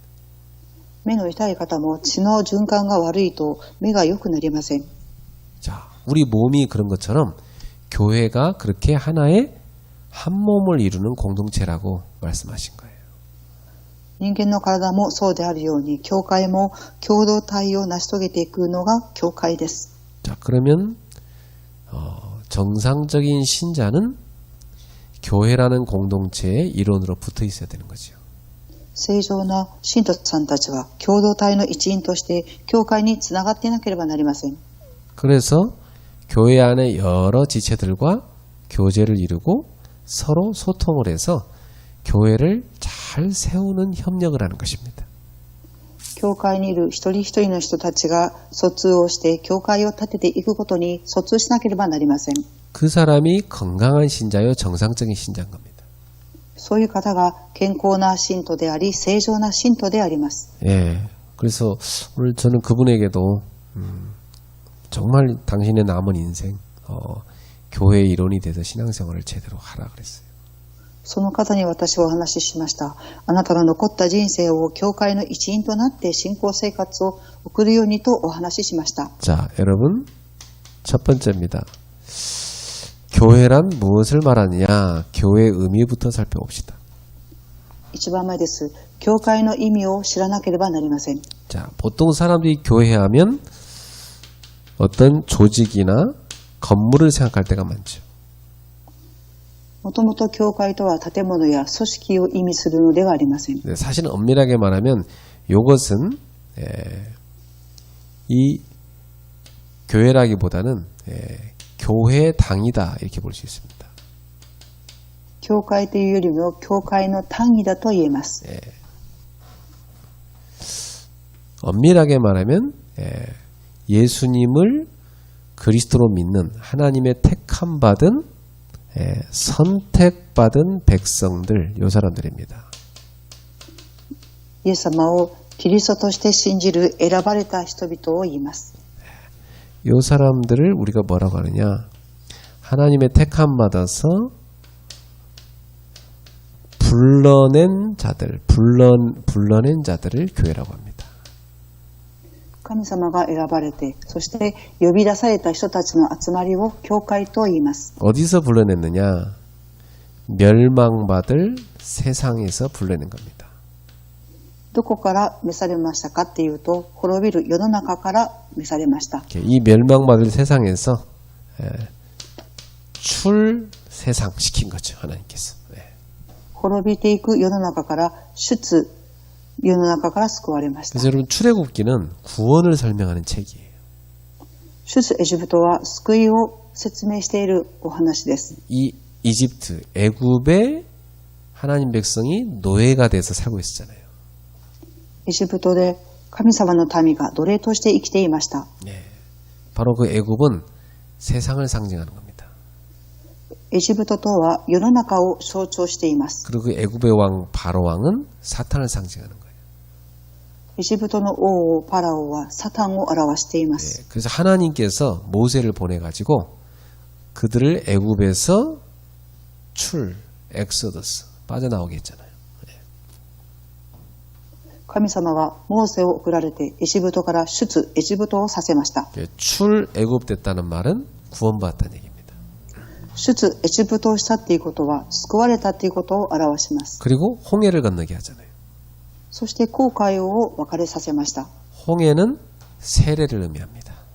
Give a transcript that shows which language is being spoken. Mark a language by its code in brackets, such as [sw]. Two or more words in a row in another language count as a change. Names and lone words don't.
[ja] 目の痛い方も血の循環が悪いと目が良くなりません。 [ko] 자, 우리 몸이 그런 것처럼 교회가 그렇게 하나의 한 몸을 이루는 공동체라고 말씀하신 거예요. [ja] 人間の体もそうであるように、教会も共同体を成し遂げていくのが教会です。 [ko] 자, 그러면 정상적인 신자는 교회라는 공동체의 일원으로 붙어 있어야 되는 거죠. [ja] 正常な信徒さんたちは共同体の一員として教会につながっていなければなりません。 [ko] 그래서 교회 안에 여러 지체들과 교제를 이루고 서로 소통을 해서 교회를 잘 세우는 협력을 하는 것입니다. [ja] 教会にいる一人一人の人たちが疎通をして教会を立てていくことに疎通しなければなりません。 [ko] 그 사람이 건강한 신자요 정상적인 신자인 겁니다. [ja] そういう方が健康な信徒であり正常な信徒であります。 [ko] 예, 그래서 오늘 저는 그분에게도 정말 당신의 남은 인생 교회 일원이 돼서 신앙생활을 제대로 하라 그랬어요. [ja] その方に私はお話ししました。あなたの残った人生を教会の一員となって信仰生活を送るようにとお話ししました。 [ko] 자, 여러분 첫 번째입니다. 교회란 무엇을 말하느냐? 교회의 의미부터 살펴봅시다. [ja] 一番前です。教会の意味を知らなければなりません。 [ko] 자, 보통 사람들이 교회 하면 어떤 조직이나 건물을 생각할 때가 많죠. [ja] もともと教会とは建物や組織を意味するのではありません。 [ko] 사실은 엄밀하게 말하면 이것은 이 교회라기보다는 교회 당이다 이렇게 볼 수 있습니다. [ja] 教会というよりも教会の単位だと言えます。 [ko] 엄밀하게 말하면 예수님을 그리스도로 믿는 하나님의 택함 받은 선택받은 백성들, 요 사람들입니다. [ja] イエス様をキリストとして信じる選ばれた人々を言います。 [ko] 요 사람들을 우리가 뭐라고 하느냐? 하나님의 택함 받아서 불러낸 자들, 불러낸 자들을 교회라고 합니다. [ja] 神様が選ばれて、そして呼び出された人たちの集まりを教会と言います。 [ko] 어디서 불러냈느냐? 멸망받을 세상에서 불러낸 겁니다. [ja] どこから召されましたかっていうと、滅びる世の中から召されました。 [ko] 이 멸망받을 세상에서 출세상시킨 거죠. 하나님께서. [ja] 滅びていく世の中から世の中から救われました。 [ko] 그래서 여러분 출애굽기는 구원을 설명하는 책이에요. [ja] 出エジプトは救いを説明しているお話です。 [ko] 이 이집트, 애굽에 하나님 백성이 노예가 돼서 살고 있었잖아요. [ja] エジプトで神様の民が奴隷として生きていました。 [ko] 바로 그 애굽은 세상을 상징하는 겁니다. [ja] エジプトとは世の中を象徴しています。 [ko] 그리고 그 애굽의 왕 바로 왕은 사탄을 상징하는 거예요. [ja] エジプトの王パラオはサタンを表しています。 [ko] 그래서 하나님께서 모세를 보내가지고 그들을 애굽에서 출, 엑소더스 빠져나오게 했잖아요. [ja] 神様はモーセを送られてエジプトから出エジプトをさせました。 [ko] 출 애굽됐다는 말은 구원받았다는 얘기입니다. [ja] 出エジプトをしたっていうことは救われたっていうことを表します。 [ko] 그리고 홍해를 건너게 하잖아요. [ja] そして紅海を分かれさせました。 [ko] 홍해는 세례를 의미합니다.